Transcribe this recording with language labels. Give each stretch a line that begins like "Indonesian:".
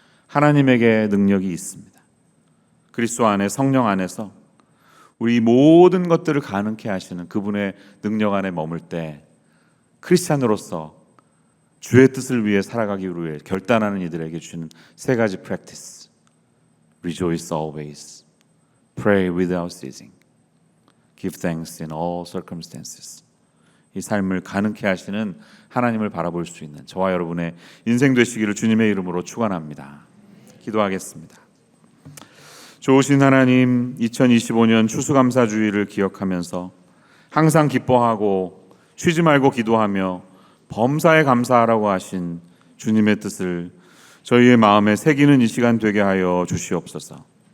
Korean: 하나님에게 능력이 있습니다. 그리스도 안에 성령 안에서 우리 모든 것들을 가능케 하시는 그분의 능력 안에 머물 때 크리스찬으로서 주의 뜻을 위해 살아가기 위해 결단하는 이들에게 주는 세 가지 프랙티스.
English: Rejoice always. Pray without ceasing. Give thanks in all circumstances.
Korean: 이 삶을 가능케 하시는 하나님을 바라볼 수 있는 저와 여러분의 인생 되시기를 주님의 이름으로 축원합니다. 기도하겠습니다. 좋으신 하나님, 2025년 추수감사주의를 기억하면서 항상 기뻐하고 쉬지 말고 기도하며 범사에 감사하라고 하신 주님의 뜻을 저희의 마음에 새기는 이 시간 되게 하여 주시옵소서.